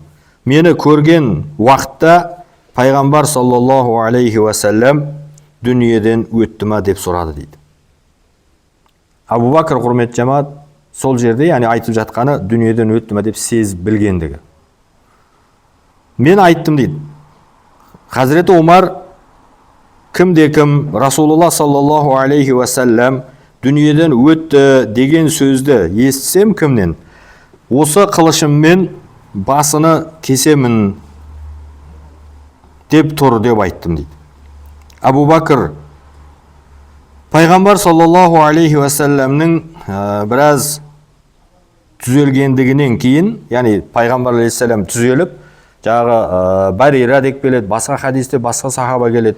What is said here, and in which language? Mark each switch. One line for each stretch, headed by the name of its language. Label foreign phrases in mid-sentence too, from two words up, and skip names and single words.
Kazakh: Мені көрген уақытта пайғамбар
Arabic: صلى الله عليه وسلم
Kazakh: дүниеден өтті ма деп сұрады дейді. Абу Бәкір, құрметті жамағат, сол жерде, яғни айтып жатқаны дүниеден өтті ма деп сезіп білгендігі. Мен айттым дейді. Хазіреті Омар кімде-кім Расулулла
Arabic: صلى الله عليه وسلم
Kazakh: дүниеден өтті деген сөзді естісем кімнен, осы қылышыммен басыны кесемін деп тұр деп айттым дейді. Абу Бәкір пайғамбар
Arabic: صلى الله عليه وسلم
Kazakh: біраз түзелгендігінен кейін, яғни пайғамбар алейхиссалам түзеліп, жағы Барира деп келеді, басқа хадисте басқа сахаба келеді.